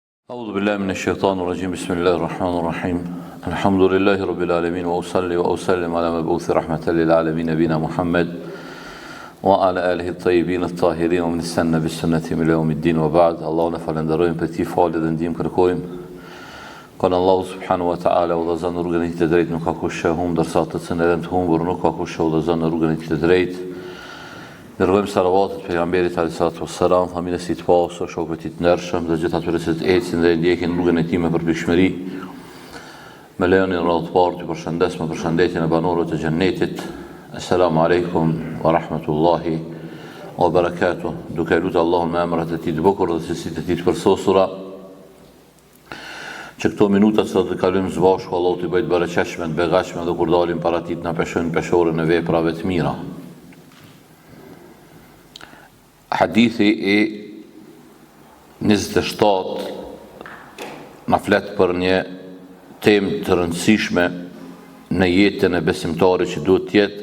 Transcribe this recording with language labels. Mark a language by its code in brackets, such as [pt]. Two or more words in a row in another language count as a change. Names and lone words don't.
[ar] أعوذ بالله من الشيطان الرجيم بسم الله الرحمن الرحيم الحمد لله رب العالمين وأصلي وأسلم على مبعوث رحمة للعالمين نبينا محمد وعلى آله الطيبين الطاهرين ومن استنى بالسنة إلى يوم الدين وبعد اللهم [sq] falenderojmë për ti falë dhe ndihmë kërkojmë kanë Allahu [ar] سبحانه وتعالى [sq] udhëzon rrugën e tij të drejtë nuk ka kush që humb ndërsa të cilën të humbur nuk ka kush që udhëzon rrugën e tij të drejtë. Dërgojmë salavatet pejgamberit [ar] عليه الصلاة والسلام, [sq] familjes së tij të pasur, shokëve të tij të ndershëm dhe gjithë atyre që ecin dhe ndjekin rrugën e tij me përpikshmëri. Me lejonin radhë të parë të përshëndes me përshëndetjen e banorëve të xhennetit. [ar] السلام عليكم ورحمة الله وبركاته. [sq] Duke lutur Allahun me emrat e tij të bukur dhe cilësitë e tij të përsosura, që këto minuta që të kalojmë së bashku, Allahu t'i bëjë të bereqeshme, të begatshme dhe kur dalim para tij na peshojnë peshorën e veprave të mira. Hadithi e 27 na flet për një temë të rëndësishme në jetën e besimtarit që duhet të jetë.